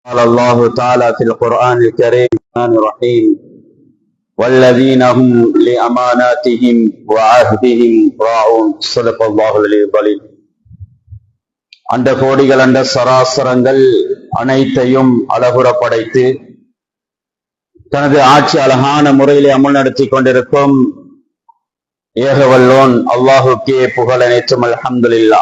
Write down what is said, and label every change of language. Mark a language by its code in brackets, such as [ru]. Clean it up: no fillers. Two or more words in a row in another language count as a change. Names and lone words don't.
[ar] قال الله تعالى في القرآن الكريم الرحمن الرحيم والذين هم لأماناتهم وعهدهم راعون صدق الله العلي العظيم. [ta] அந்த கோடிகள் அந்த சராசரங்கள் அனைத்தையும் அழகுற படைத்து தனது ஆட்சி அழகான முறையிலே அமல் நடத்தி கொண்டிருக்கும் ஏகவல்லோன் அல்லாஹுக்கே புகழ் அனைத்தும் அல்ஹம்துலில்லாஹ்.